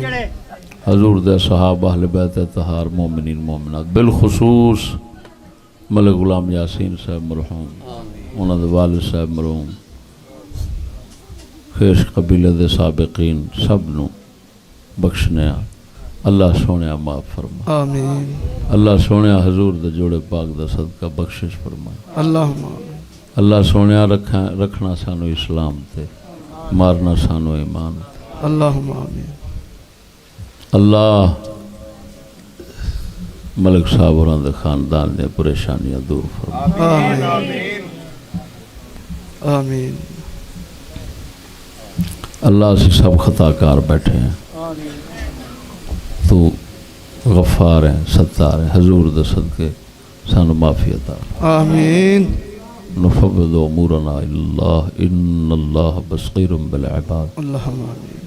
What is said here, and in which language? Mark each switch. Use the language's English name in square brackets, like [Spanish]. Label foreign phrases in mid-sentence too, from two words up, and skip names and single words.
[Punjabi] حضور دے صحابہ اہل بیت طہار مومنین مومنات بالخصوص ملک غلام یاسین صاحب مرحوم انہاں دے والد صاحب مرحوم خیش قبیلے دے سابقین سب نو بخشنے اللہ سونے معاف فرما آمین اللہ سونے حضور دے جوڑے پاک دا صدقہ بخشش فرما [Arabic] اللہم آمین [Punjabi] اللہ سونے رکھنا سانو اسلام تے مارنا سانو ایمان تے [Arabic] اللہم آمین [Punjabi] اللہ ملک صاحب اور دے خاندان نے پریشانیاں دور فرما [Arabic] آمین آمین [Punjabi] اللہ سے سب خطا کار بیٹھے ہیں تو غفار ہیں ستار ہیں حضور دے صدقے سانو معافی عطا آمین [Arabic] نفوض امورنا الى اللہ ان اللہ بصیر بالعباد. اللهم آمین.